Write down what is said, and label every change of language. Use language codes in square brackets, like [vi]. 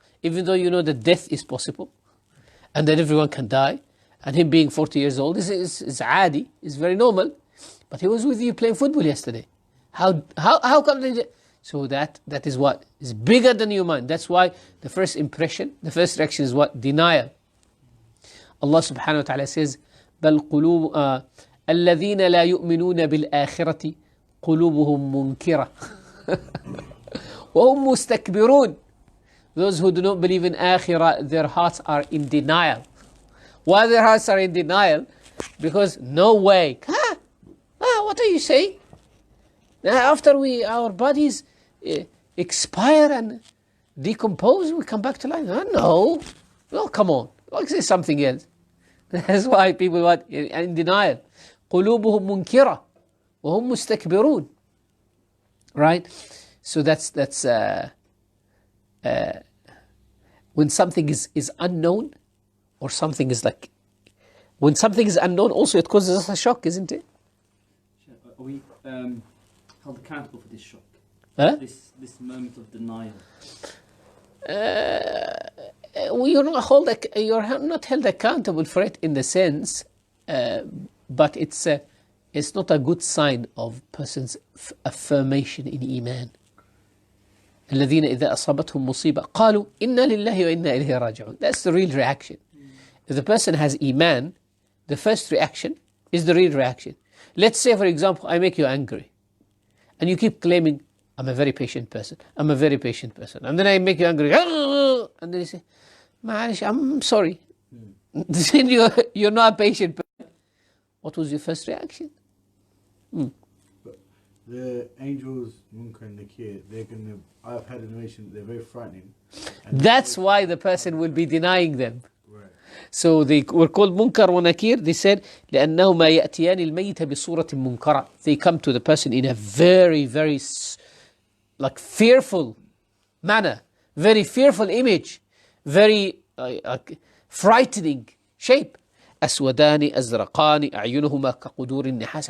[en] Even though you know that death is possible, and that everyone can die, and him being 40 years old is adi, is very normal. But he was with you playing football yesterday. How come they... So that is what is bigger than your mind. That's why the first impression, the first reaction is what? Denial. Allah subhanahu wa ta'ala says, [ar] بل قلوب الذين لا يؤمنون بالآخرة قلوبهم منكرة وهم مستكبرون. [en] Those who do not believe in Akhirah, their hearts are in denial. Why their hearts are in denial? Because no way. What are you saying? After our bodies expire and decompose, we come back to life. No. Well, come on. Like say something else. That's why people are in denial. [ar] قلوبهم منكرة وهم مستكبرون. [en] Right? So that's when something is unknown, or something is like, when something is unknown, also it causes us a shock, isn't it? Are we held accountable for this shock? Huh? This moment of denial? You're not held accountable for it in the sense, but it's not a good sign of person's affirmation in Iman. [ar] الذين إذا أصابتهم مصيبة قالوا إنا لله وإنا إليه راجعون. [en] That's the real reaction. If the person has Iman, the first reaction is the real reaction. Let's say, for example, I make you angry, and you keep claiming, I'm a very patient person, I'm a very patient person. And then I make you angry, and then you say, [ar] معلش, [en] I'm sorry. Then you're not a patient person. What was your first reaction? But the angels, Munkar and Nakeer, I've had a narration, they're very frightening. That's why the person will be denying them. Right. So they were called Munkar and Nakeer. They said, [ar] لأنهما يأتيان الميت بصورة منكرة. [en] They come to the person in a very, very like fearful manner, very fearful image, very frightening shape. [ar] أسودان أزرقان أعينهما كقدور النحاس.